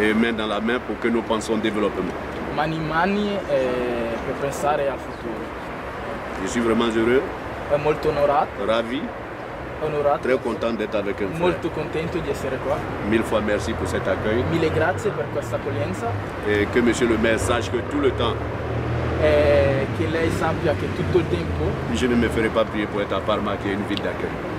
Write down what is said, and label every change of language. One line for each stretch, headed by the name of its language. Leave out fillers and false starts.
French: et main dans la main pour que nous pensions développement.
Italian: Mani in mani per pensare al futuro.
French: Je suis vraiment heureux,
Italian: È molto
French: ravi,
Italian: onorato,
French: très content d'être avec un frère.
Italian: molto contento di essere qua.
French: 1000 fois merci pour cet accueil
Italian: Mille grazie per questa accoglienza
French: et que monsieur le maire sache que tout le temps,
Italian: e che lei sappia che tutto il tempo
French: je ne me ferai pas prier pour être à Parma qui est une ville d'accueil.